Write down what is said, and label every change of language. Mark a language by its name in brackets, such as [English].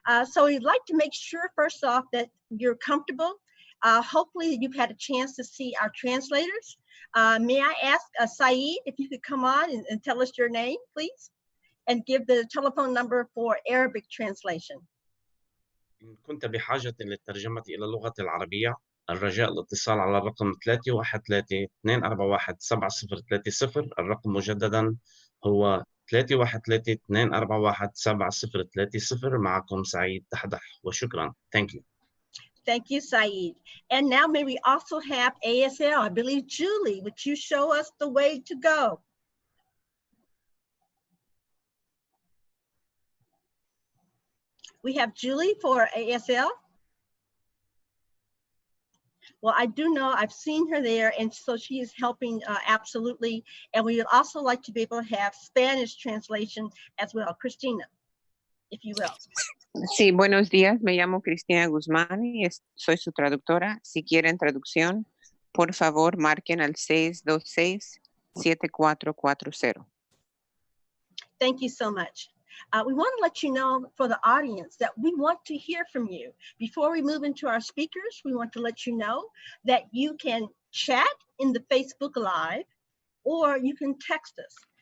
[English] So we'd like to make sure, first off, that you're comfortable. Hopefully you've had a chance to see our translators. May I ask Saeed if you could come on and tell us your name, please, and give the telephone number for Arabic translation. [Arabic] إن كنت بحاجة للترجمة إلى اللغة العربية الرجاء الاتصال على الرقم 313-241-7030. الرقم مجددا هو 313-241-7030. معكم سعيد دحدح وشكرا. [English] Thank you. Thank you, Saeed. And now may we also have ASL, I believe Julie, would you show us the way to go? We have Julie for ASL. Well, I do know, I've seen her there, and so she is helping absolutely. And we would also like to be able to have Spanish translation as well. Christina, if you will. [Spanish] Sí, buenos días. Me llamo Cristina Guzmán y soy su traductora. Si quieren traducción, por favor, marquen al 626-7440. [English] Thank you so much. We want to let you know for the audience that we want to hear from you. Before we move into our speakers, we want to let you know that you can chat in the Facebook Live, or you can text us.